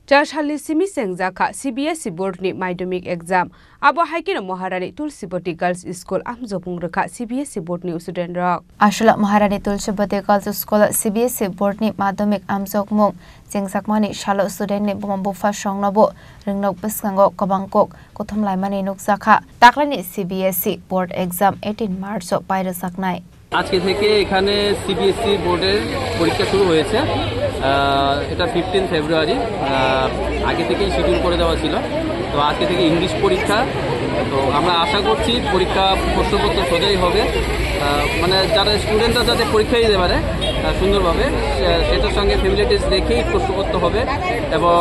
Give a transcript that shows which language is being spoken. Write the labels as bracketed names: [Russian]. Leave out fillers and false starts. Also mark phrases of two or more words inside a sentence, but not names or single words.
[Kok Borok] Charshali Simi Sengjaka CBSE Board ni Madhyamik Exam Abo Haikina Maharani Tulsipati Girls School Amjopung Rakha CBSE Board ni student rock Ashula Maharani Tulsipati Girls School CBSE Board ni Madhyamik Amjokmung Jengsakmani Shalo student ni Bumambufa Shongnabo Ringnok Biskango Kabangkok Kothomlaimani Nuksakha Taklani CBSE Board Exam 18 March Paira Saknai [Bangla] আজকে থেকে এখানে সিবিএসই বোর্ডের পরীক্ষা শুরু হয়েছে এটা 15 ফেব্রুয়ারি আগে থেকেই শিডিউল করে দেওয়া ছিল তো আজকে থেকে ইংলিশ পরীক্ষা তো আমরা আশা করছি পরীক্ষা প্রশ্নপত্র সোজাই হবে মানে যারা স্টুডেন্টরা যাতে পরীক্ষা দিতে পারে সুন্দরভাবে সেটার সঙ্গে ফ্যামিলিটিস দেখেই প্রশ্নপত্র হবে এবং